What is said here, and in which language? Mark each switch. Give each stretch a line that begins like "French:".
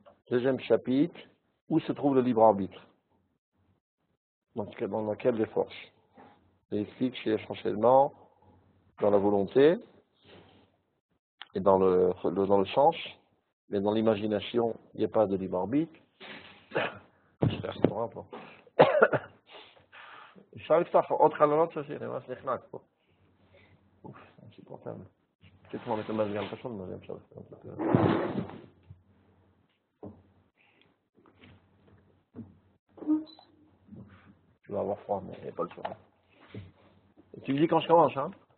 French: Deuxième chapitre, où se trouve le libre arbitre? Dans laquelle des forces? Il explique c'est essentiellement dans la volonté et dans le sens, mais dans l'imagination, il n'y a pas de libre arbitre. J'espère que c'est bon, bon.
Hebrew: אפשר לפתוח עוד חלונות ששיר, ממש נחנק פה.
French: אוף, insupportable. Peut-être qu'on met le masque un peu chaud, mais bien sûr. Tu vas avoir froid, mais il n'y a pas le choix. Et tu me dis quand je commence, hein?